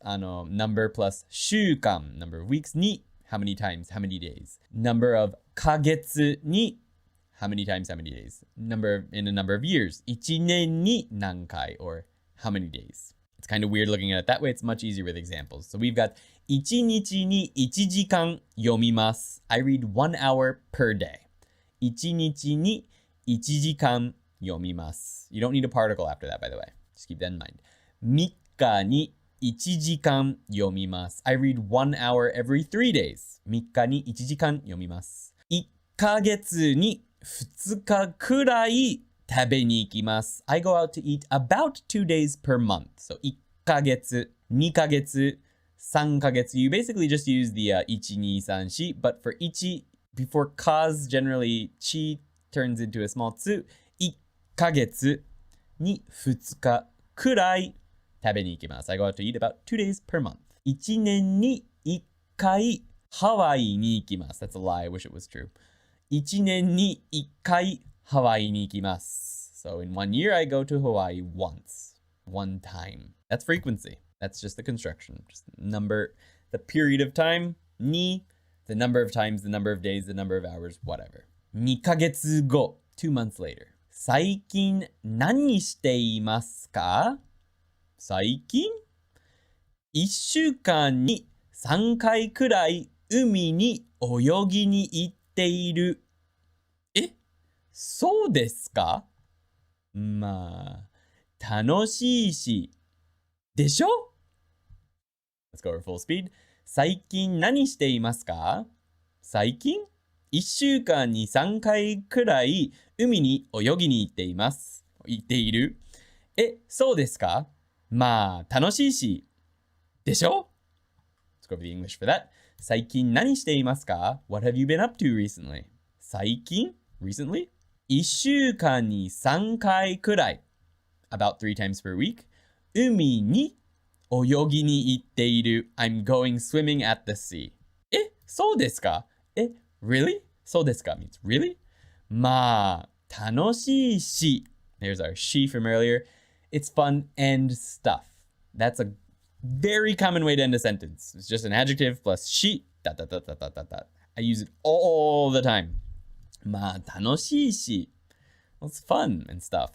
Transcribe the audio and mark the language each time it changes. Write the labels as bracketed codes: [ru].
[en] Number plus 週間. Number of weeks ni, how many times, how many days. Number of ヶ月に how many times, how many days. In a number of years. [ja] 1年に何回 [en] or how many days. It's kind of weird looking at it that way. It's much easier with examples. So we've got [ja] 1日に1時間読みます. [en] I read 1 hour per day. [ja] 1日に1時間読みます. [en] You don't need a particle after that, by the way. Just keep that in mind. [ja] 3日に1時間読みます. [en] I read 1 hour every 3 days. [ja] 3日に1時間読みます. 1ヶ月に2日くらい食べに行きます. [en] I go out to eat about 2 days per month. So 1ヶ月 [ja] 2ヶ月、3ヶ月. [en] You basically just use the 1, 2, 3, 4, but for 1, before cause, generally, chi turns into a small tsu. [ja] 1ヶ月に2日くらい食べに行きます。 [en] I go out to eat about 2 days per month. [ja] 1年に1回ハワイに行きます。 [en] That's a lie. I wish it was true. [ja] 1年に1回ハワイに行きます。 [en] So in 1 year, I go to Hawaii once. One time. That's frequency. That's just the construction. Just number, the period of time. に the number of times, the number of days, the number of hours, whatever. [ja] 2ヶ月後 [en] 2 months later. [ja] 最近何していますか？最近 ?1 週間に3回くらい海に泳ぎに行っている。え？そうですか？まあ、楽しいし。でしょ？ [en] Let's go over full speed. [ja] 最近何していますか？最近1週間に3回くらい海に泳ぎに行っています。行っている。え、そうですか？まあ、楽しいし。でしょ？ [en] Let's go over the English for that. [ja] 最近何していますか？ [en] What have you been up to recently? 最近 recently? [ja] 1週間に3回くらい [en] about 3 times per week [ja] 海に泳ぎに行っている [en] I'm going swimming at the sea [ja] え、そうですか？え、 [en] really? そうですか means really? [ja] まあ、楽しいし [en] There's our she from earlier. It's fun and stuff. That's a very common way to end a sentence. It's just an adjective plus she. Dot, dot, dot, dot, dot, dot, dot. I use it all the time. [ja] まあ、楽しいし [en] Well, it's fun and stuff.